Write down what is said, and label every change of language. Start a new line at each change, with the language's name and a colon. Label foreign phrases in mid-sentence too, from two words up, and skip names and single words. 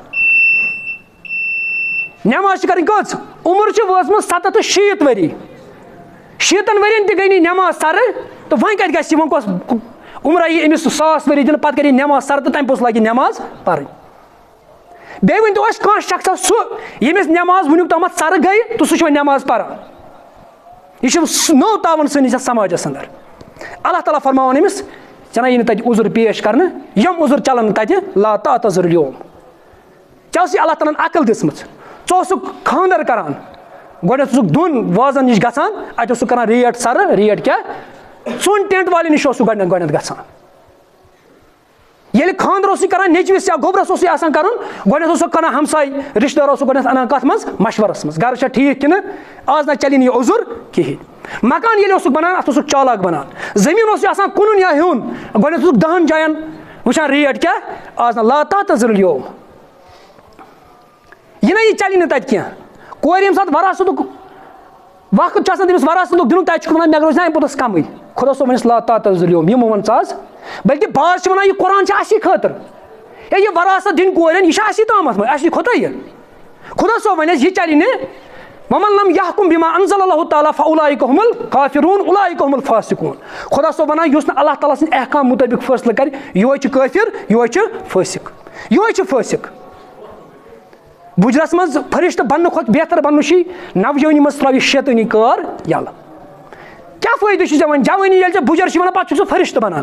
Kashmiri: نٮ۪ماز چھِ کَرٕنۍ کٔژ عُمر چھِ وٲژمٕژ 67 ؤری 60 ؤرین تہِ گٔے نہٕ نٮ۪ماز سر تہٕ وۄنۍ کَتہِ گژھِ وۄنۍ کۄس عُمرا یی أمِس 100 ؤری دِنہٕ پَتہٕ کَرِ یہِ نٮ۪ماز سر تہٕ تَمہِ پوٚتُس لاگہِ نٮ۪ماز پَرٕنۍ بیٚیہِ ؤنۍ تو اَسہِ کانٛہہ شخصا سُہ ییٚمِس نٮ۪ماز وٕنیُک تامَتھ سر گٔے تہٕ سُہ چھُ وۄنۍ نٮ۪ماز پَران یہِ چھُ نوٚو تاوُن سٲنِس یَتھ سماجس انٛدر اللہ تعالیٰ فرماوان أمِس ژےٚ نہ یی نہٕ تَتہِ عذر پیش کرنہٕ یِم عذر چلن نہٕ تَتہِ
Arabic: لا تعتذر اليوم
Kashmiri: ژےٚ ٲسٕے اللہ تعالیٰ ہن عقل دِژمٕژ ژٕ اوسُکھ خانٛدر کران گۄڈٕنیتھ اوسُکھ دۄن وازن نِش گژھان اَتہِ اوسُکھ کران ریٹ سر ریٹ کیٛاہ ژوٚن ٹینٹ والٮ۪ن نِش اوسُکھ گۄڈٕنیتھ گژھان ییٚلہِ خانٛدر اوسُے کران نیٚچوِس یا گوٚبرس اوسُے آسان کرُن گۄڈٕنیتھ اوسُکھ کران ہمساے رِشتہٕ دار اوسُکھ گۄڈٕنیتھ انان کتھ منٛز مشورس منٛز گرٕ چھا ٹھیٖک کِنہٕ آز نہ چلہِ نہٕ یہِ عذر کِہینۍ مکان ییٚلہِ اوسُکھ بنان اتھ اوسُکھ چالاک بنان زٔمیٖن اوسُے آسان کُنُن یا ہیوٚن گۄڈٕنیتھ اوسُکھ 10 جاین وٕچھان ریٹ کیٛاہ آز نہ
Arabic: لا تعتذر اليوم
Kashmiri: یہِ نہ یہِ چلہِ نہٕ تتہِ کینٛہہ کورِ ییٚمہِ ساتہٕ وراثتُک وقت چھُ آسان تٔمِس وراثتُک دِنُک تتہِ چھُکھ ونان مےٚ روزِ نہ اَمہِ پوٚتُس کمٕے خۄدا صٲب ونٮ۪س
Arabic: لا تعتذر اليوم
Kashmiri: یِمو ووٚن ژٕ آز بلکہِ باز چھِ ونان یہِ قرآن چھُ اسی خٲطرٕ ہے یہِ وراثت دِنۍ کورٮ۪ن یہِ چھُ اسی تامتھ وۄنۍ اَسہِ کھوٚتا یہِ خۄدا صٲب ونٮ۪س یہِ چلہِ نہٕ
Arabic: ومن لم يحكم بما انزل الله تعالیٰ فاولئک هم الکافرون اولئک هم الفاسقون
Kashmiri: خۄدا صٲب ونان یُس نہٕ اللہ تعالیٰ سٕنٛدِ احکام مُطٲبِق فٲصلہٕ کرِ یِہوے چھُ کٲفِر یِہوے چھُ فٲسِق یِہوے چھُ فٲسِق بُجرس منٛز فرشتہٕ بننہٕ کھۄتہٕ بہتر بننہٕ چھُے نوجوٲنی منٛز ترٛاوِ شیطٲنی کار یلہٕ. کیٛاہ فٲیدٕ چھُ ژےٚ وۄنۍ جوٲنی ییٚلہِ ژےٚ بُجر چھِ وَنان پَتہٕ چھُکھ ژٕ فرشتہٕ بنان.